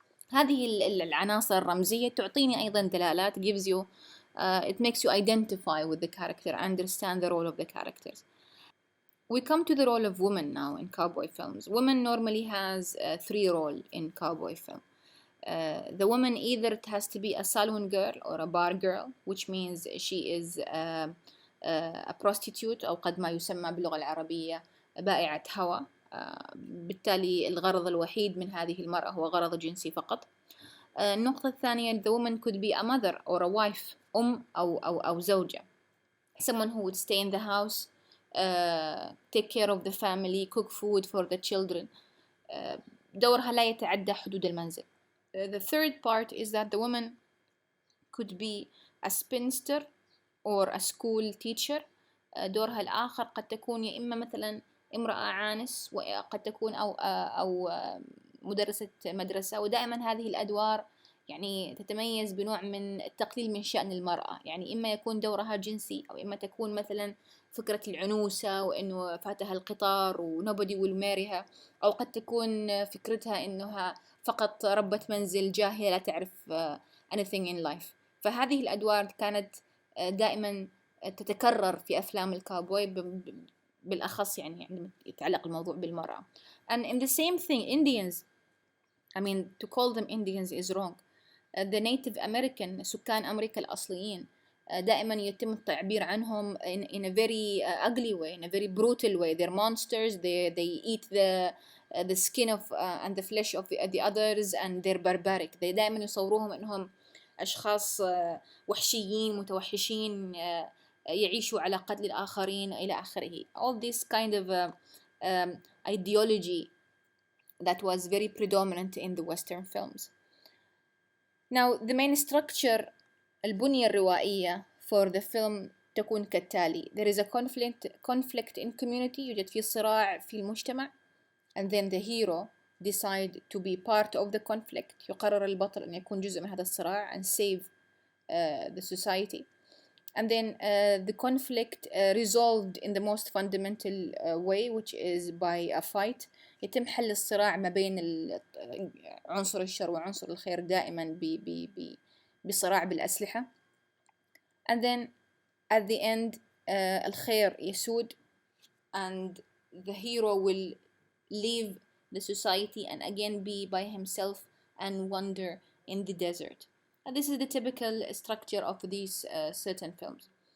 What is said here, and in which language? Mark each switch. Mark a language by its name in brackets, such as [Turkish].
[Arabic] هذه العناصر الرمزية تعطيني أيضا دلالات, [English] gives you it makes you identify with the character, understand the role of the characters. We come to the role of women now in cowboy films. Women normally has three roles in cowboy film. The woman either it has to be a saloon girl or a bar girl, which means she is a prostitute [Arabic] أو قد ما يسمى باللغة العربية بائعة هوى. بالتالي الغرض الوحيد من هذه المرأة هو غرض جنسي فقط. النقطة الثانية, [English] the woman could be a mother or a wife, [Arabic] أو زوجة, [English] someone who would stay in the house, take care of the family, cook food for the children. [Arabic] دورها لا يتعدى حدود المنزل. [English] The third part is that the woman could be a spinster or a school teacher. [Arabic] دورها الآخر قد تكون يا إما مثلا امرأة عانس, وقد تكون أو مدرسة مدرسة. ودائما هذه الأدوار يعني تتميز بنوع من التقليل من شأن المرأة، يعني إما يكون دورها جنسي، أو إما تكون مثلا فكرة العنوسة وإنه فاتها القطار و [English] nobody will marryها، [Arabic] أو قد تكون فكرتها إنها فقط ربة منزل جاهلة لا تعرف [English] anything in life. [Arabic] فهذه الأدوار كانت دائما تتكرر في أفلام الكاوبوي بالأخص يعني عندما يتعلق الموضوع بالمرأة. [English] and in the same thing Indians, I mean to call them Indians is wrong. the Native American [Arabic] سكان أمريكا الأصليين دائما يتم التعبير عنهم [English] in a very ugly way, in a very brutal way. They're monsters. They eat the skin of and the flesh of the others, and they're barbaric. [Arabic] they دائما يصوروهم إنهم أشخاص وحشيين متوحشين يعيشوا على قتل الآخرين إلى آخره. [English] all this kind of ideology that was very predominant in the Western films. Now the main structure [Arabic] البنية الروائية [English] for the film [Arabic] تكون كالتالي: [English] there is a conflict in community، [Arabic] يوجد في صراع في المجتمع، [English] and then the hero decide to be part of the conflict، [Arabic] يقرر البطل أن يكون جزء من هذا الصراع [English] and save the society. And then the conflict resolved in the most fundamental way, which is by a fight. [Arabic] يتم حل الصراع ما بين عنصر الشر وعنصر الخير دائما بصراع بالأسلحة. [English] And then at the end [Arabic] الخير يسود [English] and the hero will leave the society and again be by himself and wander in the desert. And this is the typical structure of these certain films.